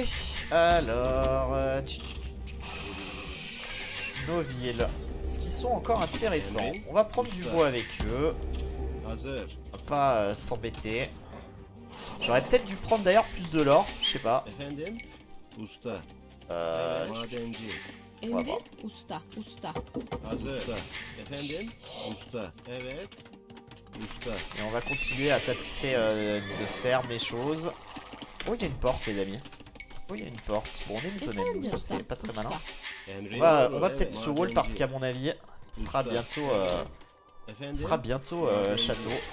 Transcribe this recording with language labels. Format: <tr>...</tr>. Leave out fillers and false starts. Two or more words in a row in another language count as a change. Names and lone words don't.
<fr>Alors... nos villes. Est-ce qu'ils sont encore intéressants? On va prendre du bois avec eux.</fr> <tr>Hazır.</tr> <fr>On va pas s'embêter. J'aurais peut-être dû prendre d'ailleurs plus de l'or. Je sais pas.</fr> <tr>Efendim? Usta. Emrin. Madenci. Usta. Usta. Hazır. Usta. Efendim? Usta. Evet. Usta.</tr> <fr>Et on va continuer à tapisser de faire mes choses. Oh, il y a une porte, les amis. Oh, il y a une porte. Bon, on est maisonné, nous, ça c'est pas très malin.</fr> <tr>Emrin.</tr> <fr>On va peut-être se wall parce qu'à mon avis, ce sera bientôt, château.</fr>